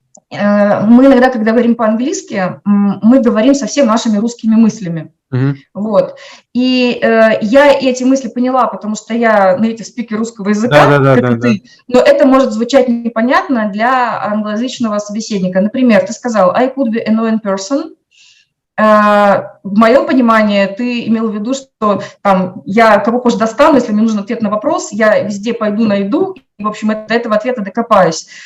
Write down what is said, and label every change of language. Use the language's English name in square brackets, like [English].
[Russian] Мы иногда, когда говорим по-английски, мы говорим совсем нашими русскими мыслями. Вот. И я эти мысли поняла, потому что я native speaker русского языка, как и ты, но это может звучать непонятно для англоязычного собеседника. Например, ты сказал [English] «I could be an annoying person». [Russian] В моем понимании ты имел в виду, что там, я кого позже достану, если мне нужен ответ на вопрос, я везде пойду найду, и, в общем, до этого ответа докопаюсь.